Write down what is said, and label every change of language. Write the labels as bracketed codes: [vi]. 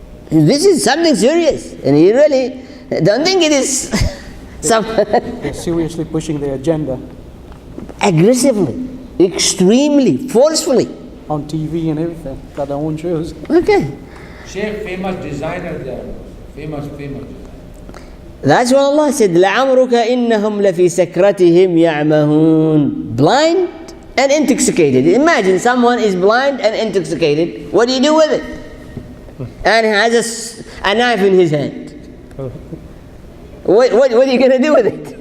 [en] This is something serious, and you really don't think it is some They're seriously pushing their agenda aggressively, extremely, forcefully. on TV and everything. Got their own shows. Okay. Sheikh, famous designer there. Famous designer. That's what Allah said, [ar] لَعَمْرُكَ إِنَّهُمْ لَفِي سَكْرَتِهِمْ يَعْمَهُونَ. [en] Blind and intoxicated. Imagine someone is blind and intoxicated. What do you do with it? And has a knife in his hand. What are you going to do with it?